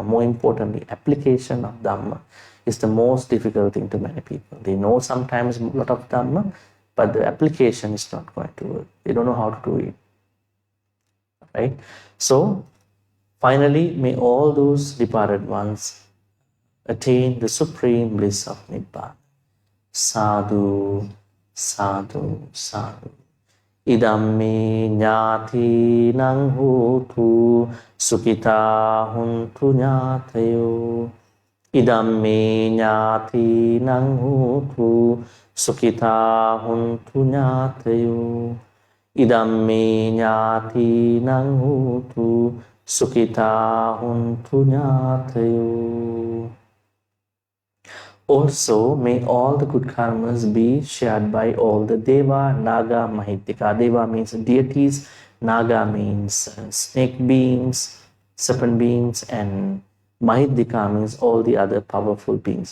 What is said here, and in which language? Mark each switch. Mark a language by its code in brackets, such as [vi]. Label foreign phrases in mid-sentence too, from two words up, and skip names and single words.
[en] More importantly, application of Dhamma is the most difficult thing to many people. They know sometimes a lot of Dhamma, but the application is not going to work. They don't know how to do it. Right? So, finally, may all those departed ones attain the supreme bliss of Nibbana. [pi] Sadhu, sadhu, sadhu. Idamme ñāti nang hotu sukita huntu ñātayo. Idamme ñāti nang hotu sukita huntu ñātayo. Idamme ñāti nang hotu sukita huntu ñātayo. [en] Also, may all the good karmas be shared by all the Deva, Naga, Mahitika. Deva means deities, Naga means snake beings, serpent beings, and Mahitika means all the other powerful beings.